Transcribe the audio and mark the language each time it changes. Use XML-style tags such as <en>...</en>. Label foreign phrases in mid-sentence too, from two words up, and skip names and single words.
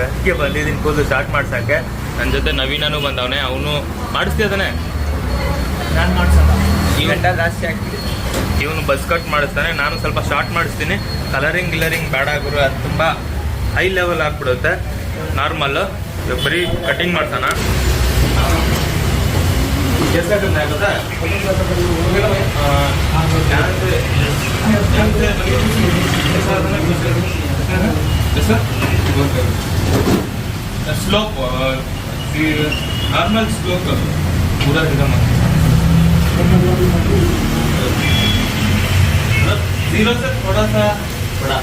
<kn>ಅದಕ್ಕೆ ಬಂದಿದ್ದೀನಿ ಕೂದಲು ಸ್ಟಾರ್ಟ್ ಮಾಡ್ಸೋಕ್ಕೆ. ನನ್ನ ಜೊತೆ ನವೀನೂ ಬಂದವನೆ, ಅವನು ಮಾಡಿಸ್ತಿದ್ದಾನೆ. ನಾನು ಮಾಡಿಸೋಣ, ಈ ಗಂಟೆ ಜಾಸ್ತಿ ಆಗ್ತಿದೆ. ಇವನು</kn> <en>buzz cut</en> <kn>ಮಾಡಿಸ್ತಾನೆ, ನಾನು ಸ್ವಲ್ಪ ಶಾರ್ಟ್ ಮಾಡಿಸ್ತೀನಿ. ಕಲರಿಂಗ್ ಬೇಡ ಗುರು, ಅದು ತುಂಬ</kn> <en>high level</en> <kn>ಆಗಿಬಿಡುತ್ತೆ. ನಾರ್ಮಲ್ಲು ಬರೀ ಕಟಿಂಗ್ ಮಾಡ್ತಾನ.</kn> <en>slope normal slope</en> <hi>पूरा एकदम 0 से थोड़ा सा बड़ा।</hi>